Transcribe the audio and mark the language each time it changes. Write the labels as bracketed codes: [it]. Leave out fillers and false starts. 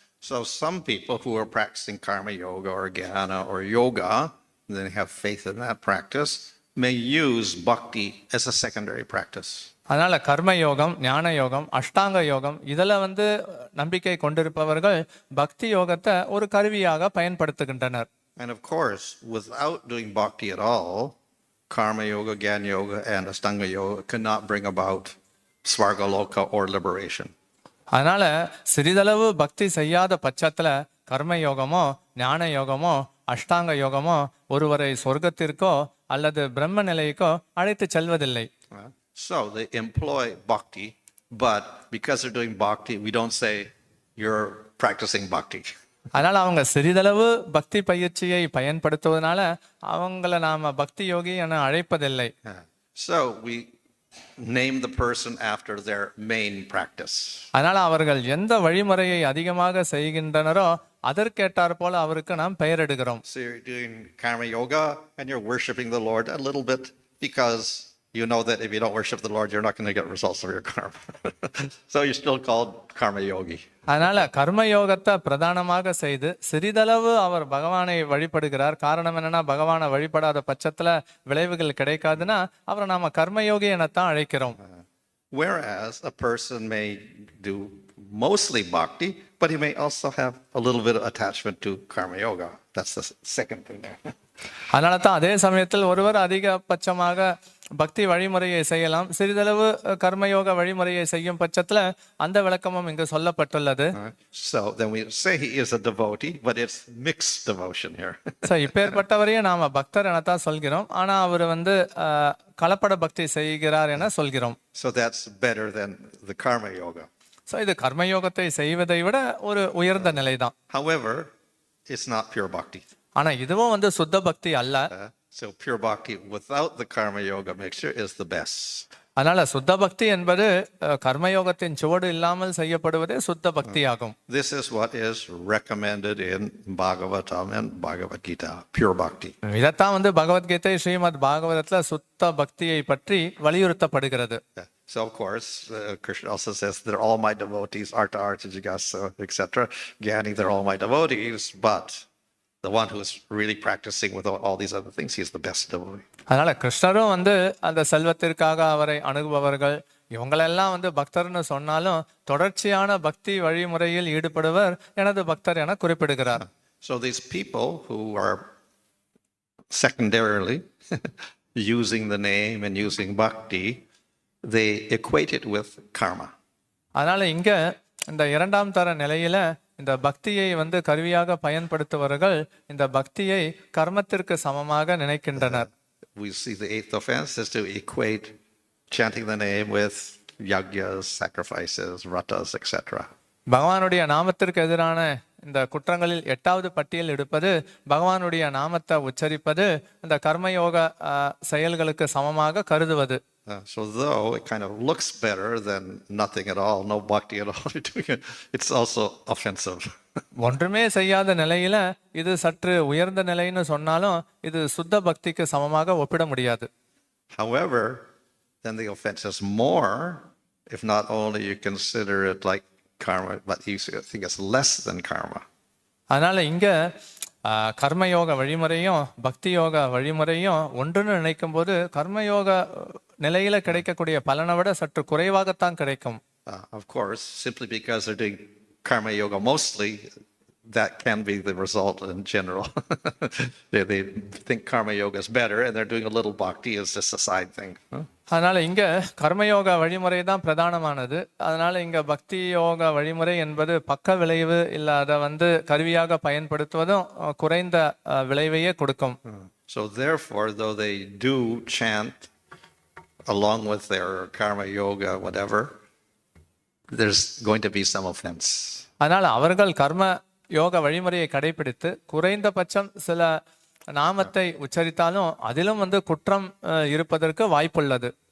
[en] So some people who are practicing karma yoga or jnana or yoga, and then have faith in that practice, may use bhakti as a secondary practice. [ta] அதனால கர்ம யோகம், ஞான யோகம், அஷ்டாங்க யோகம் இதுல வந்து நம்பிக்கை கொண்டிருப்பவர்கள் பக்தி யோகத்தை ஒரு கருவியாக பயன்படுத்துகின்றனர். [en] And of course, without doing bhakti at all, karma yoga, jnana yoga, and ashtanga yoga cannot bring about svargaloka or liberation. [ta] அதனால சிறிதளவு பக்தி செய்யாத பட்சத்துல கர்ம யோகமோ ஞான யோகமோ அஷ்டாங்க யோகமோ ஒருவரை சொர்க்கத்திற்கோ அல்லது பிரம்ம நிலைக்கோ அழைத்து செல்வதில்லை. [en] So they employ bhakti, but because they're doing bhakti, we don't say you're practicing bhakti. [ta] அதனால அவங்க சிறிதளவு பக்தி பயிற்சியை பயன்படுத்துவதனால அவங்கள நாம பக்தி யோகி என அழைப்பதில்லை. [en] So we name the person after their main practice. [ta] அதனால அவர்கள் எந்த வழிமுறையை அதிகமாக செய்கின்றனரோ அதற்கேட்டார் போல அவருக்கு நாம் பெயரிடுகிறோம். [en] So you're doing karma yoga and you're worshiping the Lord a little bit because you know that if you don't worship the Lord, you're not going to get results of your karma. So you're still called karma yogi. [ta] அதனால கர்ம யோகத்தை பிரதானமாக செய்து சிறிதளவு அவர் பகவானை வழிபடுகிறார். காரணம் என்னன்னா பகவானை வழிபடாத பட்சத்துல விளைவுகள் கிடைக்காதுன்னா அவரை நாம கர்மயோகி எனத்தான் அழைக்கிறோம். [en] Whereas a person may do mostly bhakti, but he may also have a little bit of attachment to karma yoga. That's the second thing there. [ta] அதனால தான் அதே சமயத்தில் ஒருவர் அதிகபட்சமாக பக்தி வழிமுறையை செய்யலாம், சிறிதளவு கர்மயோக வழிமுறையை செய்யும் பட்சத்துல அந்த விளக்கமும் இங்கு சொல்லப்பட்டுள்ளது. [en] So then we say he is a devotee, but it's mixed devotion here. [ta] So இப்பேற்பட்டவரையும் நாம பக்தர் எனத்தான் சொல்கிறோம், ஆனா அவர் கலப்பட பக்தி செய்கிறார் என சொல்கிறோம். [en] So that's better than the karma yoga. [ta] So இது கர்மயோகத்தை செய்வதை விட ஒரு உயர்ந்த நிலைதான். [en] However, it's not pure bhakti. [ta] ஆனா இதுவும் சுத்த பக்தி அல்ல. [en] So pure bhakti without the karma yoga mixture is the best. [ta] அதனால சுத்த பக்தி என்பது கர்மயோகத்தின் சுவடு இல்லாமல் செய்யப்படுவதே சுத்த பக்தி ஆகும். [en] This is what is recommended in Bhagavatam and Bhagavad Gita, pure bhakti. [ta] இதைத்தான் பகவத்கீதை ஸ்ரீமத் பாகவதத்துல சுத்த பக்தியை பற்றி வலியுறுத்தப்படுகிறது. [en] So of course, Krishna also says they're all my devotees, Arta, Arta, Jigasa, etc. Gyani, they're all my devotees, but the one who is really practicing with all these other things, he is the best devotee. [ta] அதனால கிருஷ்ணரும் அந்த செல்வத்திற்காக அவரை அணுகுபவர்கள் இவங்களெல்லாம் பக்தர்னு சொன்னாலும் தொடர்ச்சியான பக்தி வழிமுறையில் ஈடுபடுவர் எனது பக்தர் என குறிப்பிடுகிறார். [en] So these people who are secondarily using the name and using bhakti, they equate it with karma. [ta] அதனால இங்க இந்த இரண்டாம் தர நிலையில இந்த பக்தியை கருவியாக பயன்படுத்துபவர்கள் இந்த பக்தியை கர்மத்திற்கு சமமாக நினைக்கின்றனர். [en] We see the eighth offense is to equate chanting the name with yagyas, sacrifices, vratas, etc. [ta] பகவானுடைய நாமத்திற்கு எதிரான இந்த குற்றங்களில் 8வது பட்டியல் எடுப்பது பகவானுடைய நாமத்தை உச்சரிப்பது இந்த கர்மயோக செயல்களுக்கு சமமாக கருதுவது. [en] So though it kind of looks better than nothing at all, no bhakti at all, it's also offensive. [ta] ஒன்றுமே செய்யாத நிலையில இது சற்று உயர்ந்த நிலைன்னு சொன்னாலும் இது சுத்த பக்திக்கு சமமாக ஒப்பிட முடியாது. [en] However, then the offense is more if not only you consider it like karma, but you think it's less than karma. [ta] அதனால இங்க கர்மயோக வழிமுறையும் பக்தி யோக வழிமுறையும் ஒன்றுன்னு நினைக்கும் போது கர்மயோக நிலையில கிடைக்கக்கூடிய பலனை விட சற்று குறைவாகத்தான் கிடைக்கும். [en] Of course, simply because they're doing karma yoga mostly, that can be the result in general. They think karma yoga is better and they're doing a little bhakti is just a side thing. [ta] அதனால இங்க கர்மயோக வழிமுறை தான் பிரதானமானது. அதனால இங்க பக்தி யோக வழிமுறை என்பது பக்க விளைவு இல்ல அதை கருவியாக பயன்படுத்துவதும் குறைந்த விளைவையே கொடுக்கும். [en] So therefore, though they do chant along with their karma yoga, whatever, there's going to be some offense. [ta] அதனால அவர்கள் கர்ம யோக வழிமுறையை கடைபிடித்து குறைந்தபட்சம் சில நாமத்தை உச்சரித்தாலும் அதிலும் குற்றம் இருப்பதற்கு வாய்ப்புள்ளது.